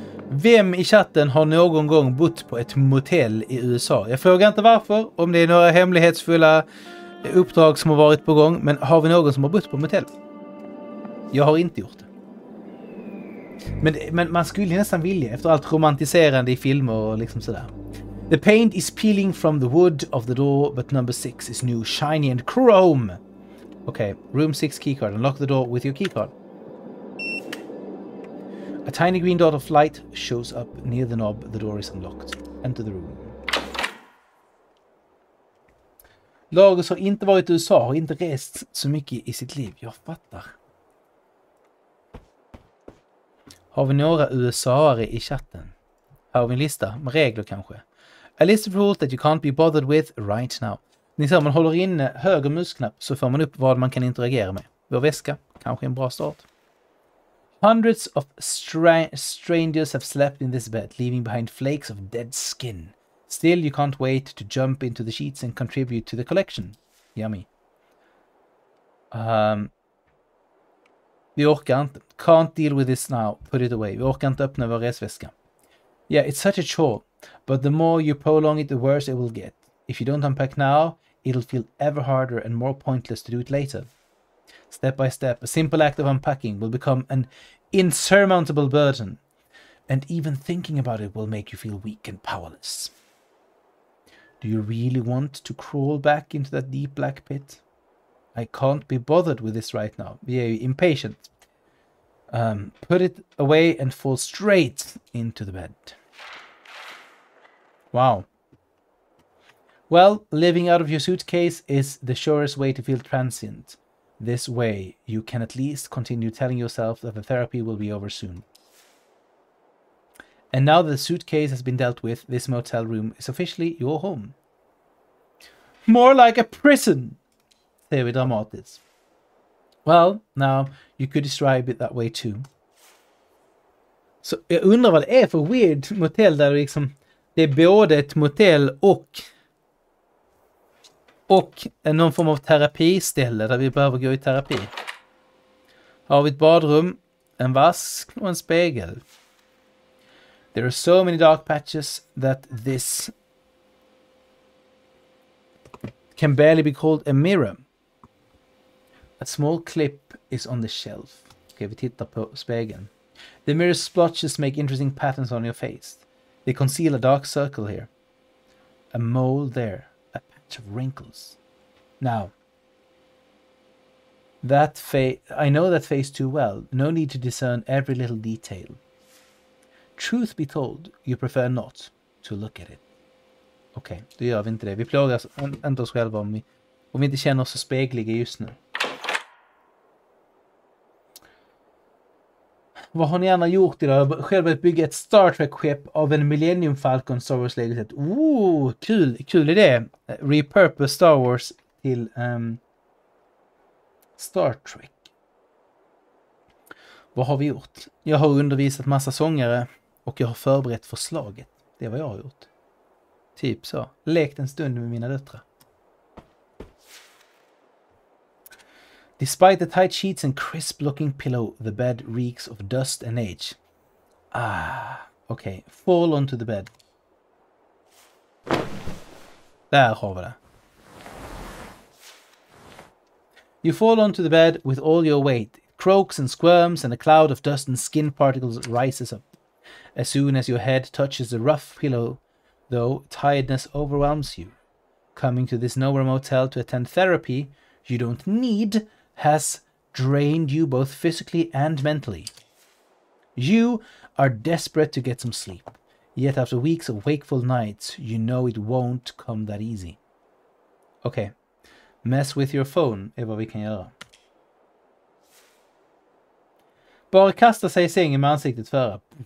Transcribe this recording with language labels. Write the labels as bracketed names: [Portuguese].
[Swedish] Vem i chatten har någon gång bott på ett motell i USA? Jag frågar inte varför, om det är några hemlighetsfulla uppdrag som har varit på gång, men har vi någon som har bott på motell? Jag har inte gjort det. Men man skulle nästan vilja efter allt romantiserande i filmer och liksom sådär. [English] The paint is peeling from the wood of the door, but number 6 is new, shiny and chrome. Okay, room 6 keycard. Unlock the door with your keycard. A tiny green dot of light shows up near the knob. The door is unlocked. Enter the room. [Swedish] Lagos har inte varit i USA, har inte rest så mycket i sitt liv. Jag fattar. Har vi några USA-are i chatten? Har vi en lista med regler kanske? [English] A list of rules that you can't be bothered with right now. [Swedish] Ni ser, man håller inne höger musknapp så får man upp vad man kan interagera med. Vår väska, kanske en bra start. [English] Hundreds of strangers have slept in this bed, leaving behind flakes of dead skin. Still, you can't wait to jump into the sheets and contribute to the collection. Yummy. [Swedish] Vi orkar inte. [English] Can't deal with this now. Put it away. [Swedish] Vi orkar inte öppna vår resväska. [English] Yeah, it's such a chore. But the more you prolong it, the worse it will get. If you don't unpack now, it'll feel ever harder and more pointless to do it later. Step by step, a simple act of unpacking will become an insurmountable burden. And even thinking about it will make you feel weak and powerless. Do you really want to crawl back into that deep black pit? I can't be bothered with this right now. [Swedish] Vi är [English] impatient. Put it away and fall straight into the bed. Wow. Well, living out of your suitcase is the surest way to feel transient. This way, you can at least continue telling yourself that the therapy will be over soon. And now that the suitcase has been dealt with, this motel room is officially your home. More like a prison, [Swedish] säger vi dramatiskt. [English] Well, now, you could describe it that way too. [Swedish] Så jag undrar vad det är för weird motell där det är både ett motell och någon form av terapiställe där vi behöver gå i terapi. Har vi ett badrum, en vask och en spegel. [English] There are so many dark patches that this can barely be called a mirror. A small clip is on the shelf. [Swedish] Okej, vi tittar på spegeln. [English] The mirror splotches make interesting patterns on your face. They conceal a dark circle here. A mole there. A patch of wrinkles. Now, I know that face too well. No need to discern every little detail. Truth be told, you prefer not to look at it. [Swedish] Okej, då gör vi inte det. Vi plågar inte oss själva om vi inte känner oss så spegliga just nu. Vad har ni gärna gjort idag? Jag har själv börjat bygga ett Star Trek-skepp av en Millennium Falcon Star Wars-lägenhet. Kul idé! Repurpose Star Wars till Star Trek. Vad har vi gjort? Jag har undervisat massa sångare och jag har förberett förslaget. Det är vad jag har gjort. Typ så. Lekt en stund med mina döttrar. [English] Despite the tight sheets and crisp-looking pillow, the bed reeks of dust and age. Okay. Fall onto the bed. [Swedish] Där har vi det. [English] You fall onto the bed with all your weight. It croaks and squirms and a cloud of dust and skin particles rises up. As soon as your head touches the rough pillow, though, tiredness overwhelms you. Coming to this nowhere motel to attend therapy you don't need has drained you both physically and mentally. You are desperate to get some sleep, yet after weeks of wakeful nights, you know it won't come that easy. Okay. Mess with your phone [Swedish] är vad vi kan göra. Bara kasta sig i sängen med ansiktet före.